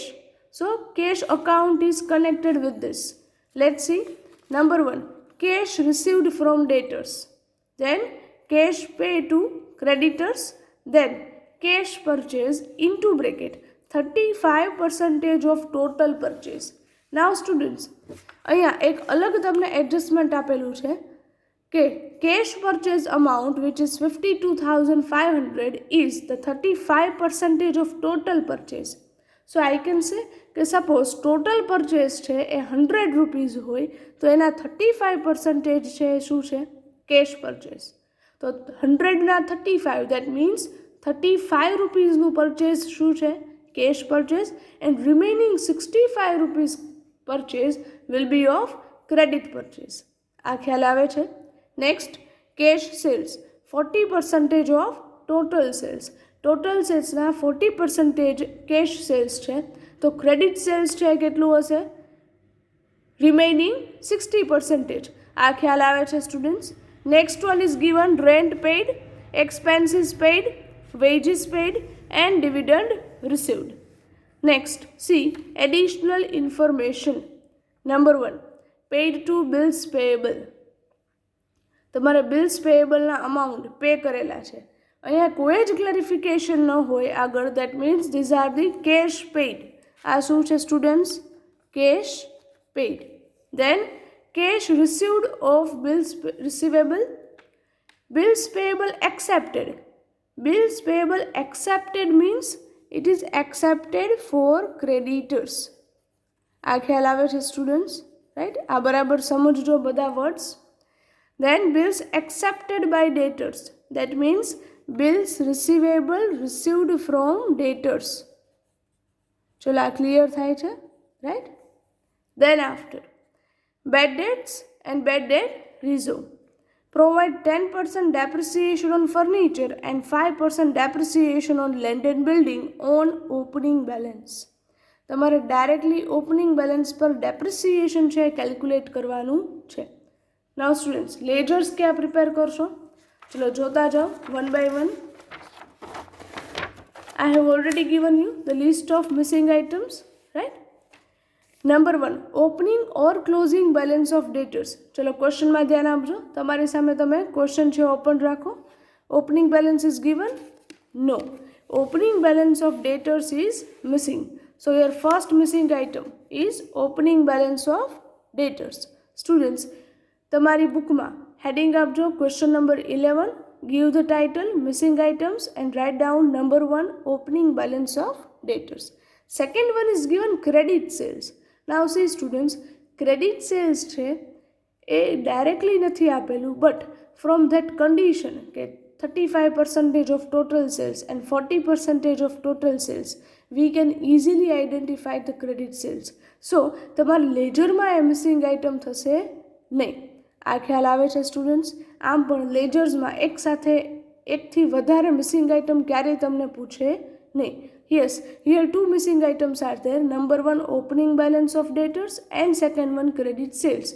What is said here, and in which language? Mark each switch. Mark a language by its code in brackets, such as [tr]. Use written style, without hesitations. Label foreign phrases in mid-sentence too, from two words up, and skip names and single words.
[en] So, cash account is connected with this. Let's see. Number 1, cash received from debtors. Then, cash paid to creditors. Then, cash purchase into bracket 35% of total purchase. Now students, [gu] અહીંયા એક અલગ તમને એડજસ્ટમેન્ટ આપેલું છે કે [en] cash purchase amount which is 52,500 is the 35% of total purchase. So I can say [gu] કે [en] suppose total purchase [gu] છે એ 100 rupees હોય તો એના 35% છે શું છે? [en] Cash purchase. [gu] તો 100 ના 35, [en] that means [gu] 35 rupees નું purchase શું છે? [en] Cash purchase, and remaining 65 rupees purchase will be of credit purchase. [gu] આ ખ્યાલ આવે છે? [en] Next, cash sales 40% of total sales. Total sales [gu] ના 40% [en] cash sales [gu] છે તો [en] credit sales [gu] છે કેટલું હશે? [en] Remaining 60%. [gu] આ ખ્યાલ આવે છે students? [en] Next one is given rent paid, expenses paid, wages paid and dividend received. Next, see additional information. Number 1, paid to bills payable. [gu] તમારે [en] bills payable [gu] ના [en] amount pay [gu] કરેલા છે. અહીંયા કોઈ જ clarification ન હોય આગળ, [en] that means these are the cash paid. [gu] આ શું છે students? [en] Cash paid. Then cash received of bills receivable. Bills payable accepted. Bills payable accepted means it is accepted for creditors. [gu] આ ખ્યાલ આવે છે students, right? આ બરાબર સમજજો બધા words. [en] Then bills accepted by debtors. That means bills receivable received from debtors. [gu] ચલો આ ક્લિયર થાય છે, [en] right? Then after, bad debts and bad debt reserve. Provide 10% depreciation on furniture and 5% depreciation on land and building on opening balance. [gu] તમારે ડાયરેક્ટલી [en] opening balance [gu] પર ડેપ્રિસિએશન છે કેલ્ક્યુલેટ કરવાનું છે. [en] Now students, [gu] લેજર્સ ક્યાં પ્રિપેર કરશો? ચલો જોતા જાઓ [en] one by one. I have already given you the list of missing items, right? Number 1, opening or closing balance of debtors. [gu] ચલો ક્વેશ્ચનમાં ધ્યાન આપજો. તમારી સામે તમે ક્વેશ્ચન છે ઓપન રાખો. [en] Opening balance is given? No. Opening balance of debtors is missing. So your first missing item is opening balance of debtors. Students, [gu] તમારી બુકમાં હેડિંગ આપજો [en] question number 11. Give the title missing items and write down number 1 opening balance of debtors. Second one is given credit sales. Now see students, credit sales [gu] છે એ ડાયરેક્ટલી નથી આપેલું, [en] But from that condition કે 35% of total sales and 40% of total sales, we can easily identify the credit sales. [gu] So તમારા લેજરમાં એ [en] missing item [gu] થશે નહીં. આ ખ્યાલ આવે છે સ્ટુડન્ટ્સ? આમ પણ લેજર્સમાં એક સાથે એકથી વધારે [en] missing item [gu] ક્યારેય તમને પૂછે નહીં. [en] Yes, here 2 missing items are there. Number 1 opening balance of debtors and second one credit sales.